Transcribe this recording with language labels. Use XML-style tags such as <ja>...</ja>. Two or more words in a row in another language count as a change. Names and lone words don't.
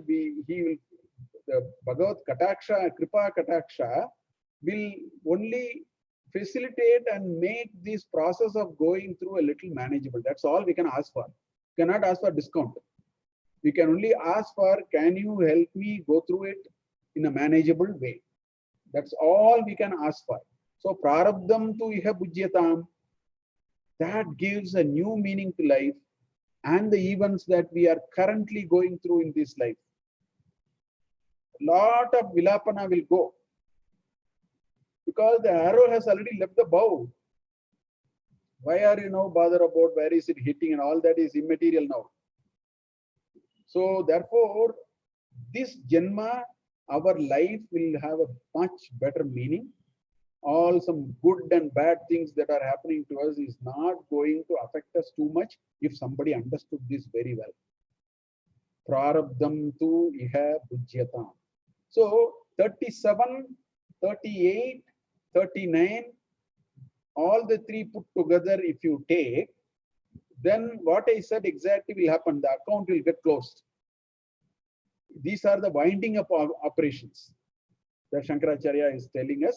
<en>The</en> <sa>भगवत् कटाक्ष, कृपा कटाक्ष</sa> <en>will only facilitate and make this process of going through a little manageable. That's all we can ask for. We cannot ask for discount. We can only ask for, can you help me go through it in a manageable way? That's all we can ask for.</en> <sa>So प्रारब्धं तु इह भुज्यताम्,</sa> <en>that gives a new meaning to life and the events that we are currently going through in this life. Lot of vilapana will go, because the arrow has already left the bow. Why are you now bother about where is it hitting, and all that is immaterial now. So therefore, this Janma, our life will have a much better meaning. All some good and bad things that are happening to us is not going to affect us too much if somebody understood this very well.</en> <sa>प्रारब्धं तु इह भुज्यताम्.</sa> <en>So 37, 38, 39, all the three put together, if you take, then what I said exactly will happen. The account will get closed. These are the winding up operations that Shankaracharya is telling us.</en>